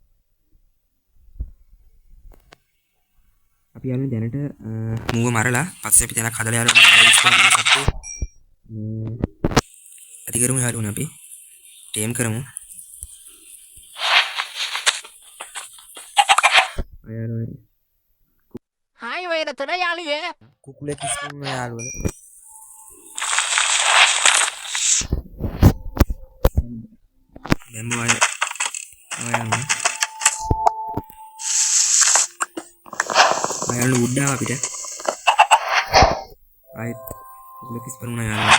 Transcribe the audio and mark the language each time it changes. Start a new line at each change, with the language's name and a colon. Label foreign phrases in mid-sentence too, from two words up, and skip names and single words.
Sinhala: අපි යාළුවනේ දැනට මූව මරලා පස්සේ අපි තැනක් හදලා යාළුවනේ ස්පෝන් කරන සත්තු මේ ඇති කරමු යාළුවනේ අපි ටේම් කරමු. යාළුවනේ Hai về là từ đây ăn đi về. කුකුලෙක් ස්පෝන් වුණා යාළුවනේ. බැම්බෝ අය යාළුවනේ යාළුවනේ වුඩ් ආවා අපිට. ආයෙත් කුකුලෙක් ස්පෝන් වුණා යාළුවනේ.